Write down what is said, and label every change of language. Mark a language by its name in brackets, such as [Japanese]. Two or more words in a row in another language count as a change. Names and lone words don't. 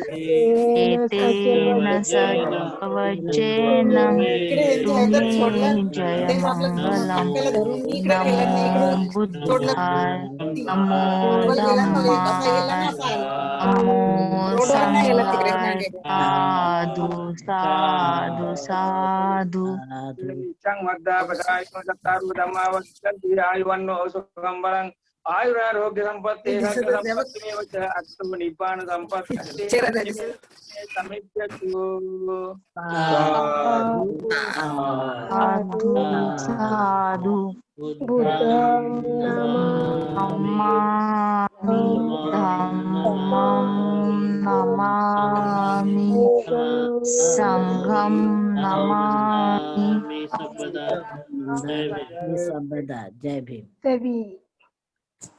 [Pali] एतेन सज्जवज्जेन तुमे जय मंगलम् नमो बुद्धाय नमो धम्माय नमो संघाय साधु साधु साधु आयुरारोग्य संपत्ति अस्तु निब्बाण संपत्ति समित्यतु साधु साधु बुद्धं नमामि धम्मं नमामि संघं नमामि [Hindi] सर्वदा जय भीम। तभी